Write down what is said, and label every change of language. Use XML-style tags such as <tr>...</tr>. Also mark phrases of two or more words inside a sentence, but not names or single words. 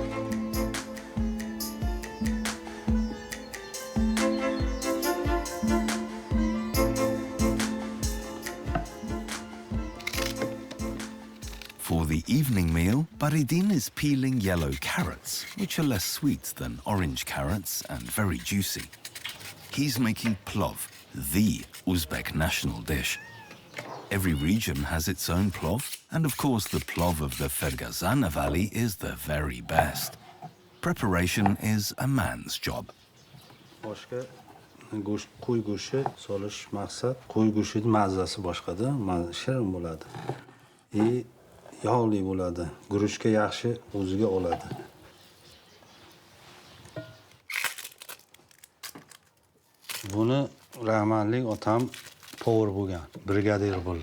<en>For the evening meal, Baridin is peeling yellow carrots, which are less sweet than orange carrots and very juicy. He's making plov, the Uzbek national dish. Every region has its own plov, and of course the plov of the Fergazana Valley is the very best. Preparation is a man's job.</en> <uz>Boshqa go'sht, qo'y go'shti solish maqsad, qo'y go'shtining mazasi boshqada, shirin bo'ladi. Yog'li bo'ladi. Guruchga yaxshi o'ziga oladi. Buni rahmatlik otam povur bo'lgan, brigadir bo'ldi.</uz>